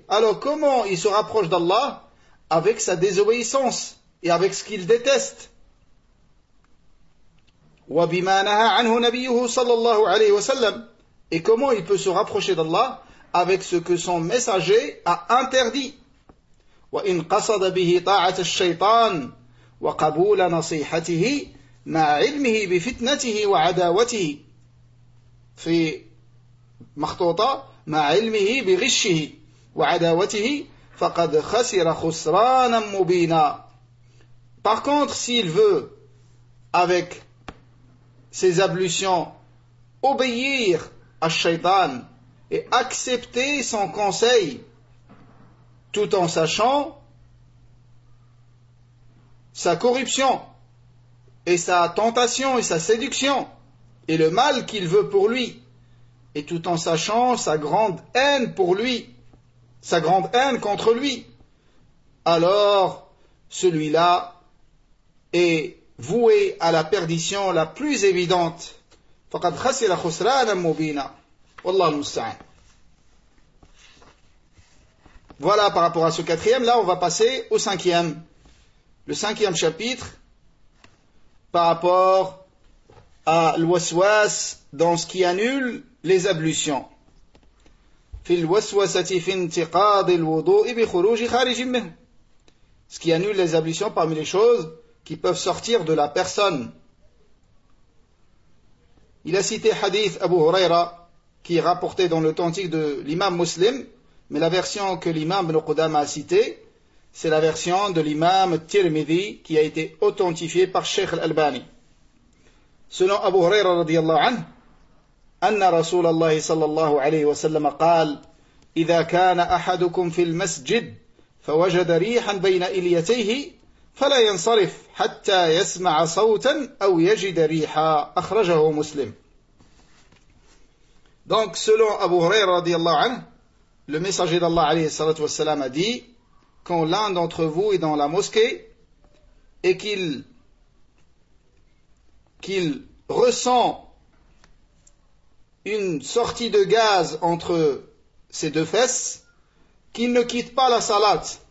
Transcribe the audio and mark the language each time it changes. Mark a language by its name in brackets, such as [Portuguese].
[French] Alors, comment il se rapproche d'Allah? Avec sa désobéissance et avec ce qu'il déteste. [Arabic] وَبِمَا نَهَا عَنْهُ نَبِيُّهُ صَلَّى اللَّهُ عَلَيْهِ وَسَلَّمُ. [French] Et comment il peut se rapprocher d'Allah avec ce que son messager a interdit. [Arabic] وَإِنْ قَصَدَ بِهِ طَاعَةَ الشَّيْطَانِ وَقَبُولَ نَصِيحَتِهِ مَا عِلْمِهِ بِفِتْنَتِهِ وَعَدَاوَتِهِ في مخطوطة مع علمه بغشه وعداوته فَقَدْ خَسِرَ خُسْرَانًا مُبِينًا. [French] Par contre, s'il veut, avec ses ablutions, obéir à Shaitan et accepter son conseil, tout en sachant sa corruption et sa tentation et sa séduction et le mal qu'il veut pour lui, et tout en sachant sa grande haine pour lui, sa grande haine contre lui, alors celui-là est voué à la perdition la plus évidente. [Arabic] فَقَدْ خَسِرَ خُسْرَانًا مُبِينًا. وَاللَّهُ الْمُسْتَعَانُ. [French] Voilà par rapport à ce quatrième. Là, on va passer au cinquième. Le cinquième chapitre par rapport à l'waswas dans ce qui annule les ablutions. [Arabic] في الوسوسة في انتقاض الوضوء بخروج خارج منه. [French] Ce qui annule les ablutions parmi les choses qui peuvent sortir de la personne. Il a cité hadith Abu Huraira qui est rapporté dans l'authentique de l'imam Muslim, mais la version que l'imam Ibn Qudama a citée, c'est la version de l'imam Tirmidhi qui a été authentifiée par Sheikh Al-Albani. Selon Abu Huraira radiallahu anhu, [Arabic] أن رسول الله صلى الله عليه وسلم قال إذا كان أحدكم في المسجد فوجد ريحا بين إليتيه فلا ينصرف حتى يسمع صوتا أو يجد ريحا. أخرجه مسلم. [French] Donc selon Abu Hurayra [Arabic] رضي الله عنه, [French] le messager d'Allah [Arabic] عليه الصلاة والسلام [French] a dit, quand l'un d'entre vous est dans la mosquée et qu'il ressent une sortie de gaz entre ses deux fesses, qu'il ne quitte pas la salat,